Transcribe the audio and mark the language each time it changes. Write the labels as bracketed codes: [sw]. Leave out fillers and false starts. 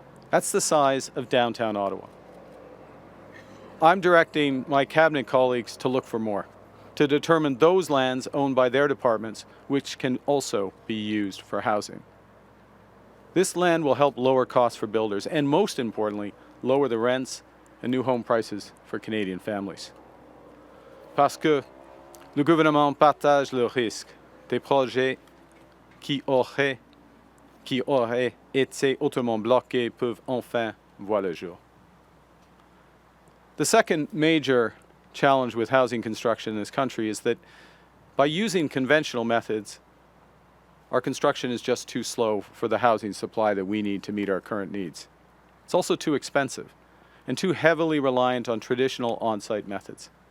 [en] That's the size of downtown Ottawa. I'm directing my cabinet colleagues to look for more, to determine those lands owned by their departments which can also be used for housing. This land will help lower costs for builders and, most importantly, lower the rents and new home prices for Canadian families. [fr] Parce que le gouvernement partage le risque des projets qui auraient été autrement bloqués peuvent enfin voir le jour. [en] The second major challenge with housing construction in this country is that by using conventional methods, our construction is just too slow for the housing supply that we need to meet our current needs. It's also too expensive and too heavily reliant on traditional on-site methods.